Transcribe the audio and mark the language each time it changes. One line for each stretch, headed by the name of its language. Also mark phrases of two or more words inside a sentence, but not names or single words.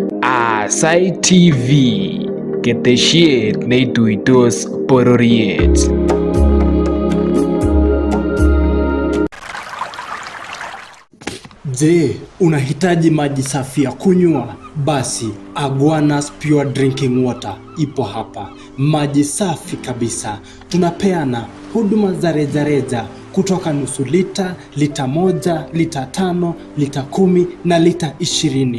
Kalenjin: Aasai TV, ketesiet neituitos bororiet.
Swahili: Je, unahitaji maji safi ya kunywa? Basi Aguanas Pure Drinking Water ipo hapa. Maji safi kabisa. Tunapeana huduma za rejareja kutoka nusu lita, lita 1, lita 5, lita 10 na lita 20.